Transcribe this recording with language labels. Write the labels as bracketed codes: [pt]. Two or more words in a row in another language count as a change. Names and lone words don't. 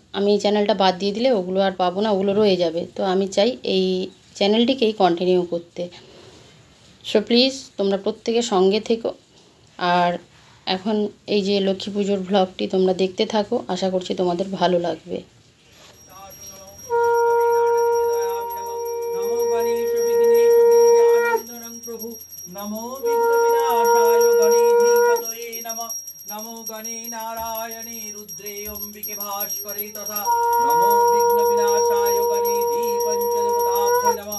[bn] আমি এই চ্যানেলটা বাদ দিয়ে দিলে ওগুলো আর পাবো না, ওগুলো রয়ে যাবে। তো আমি চাই এই চ্যানেলটিকেই কন্টিনিউ করতে। [en] so please [bn] তোমরা প্রত্যেকে সঙ্গে থেকো। আর এখন এই যে লক্ষ্মী পুজোর ব্লগটি তোমরা দেখতে থাকো, আশা করছি তোমাদের ভালো লাগবে। [sa] नमो गणे नारायणे रुद्रे अम्बिके भास्करे तथा नमो विघ्न विनाशाय गणेधि पंचदेवताभ्यो नमः।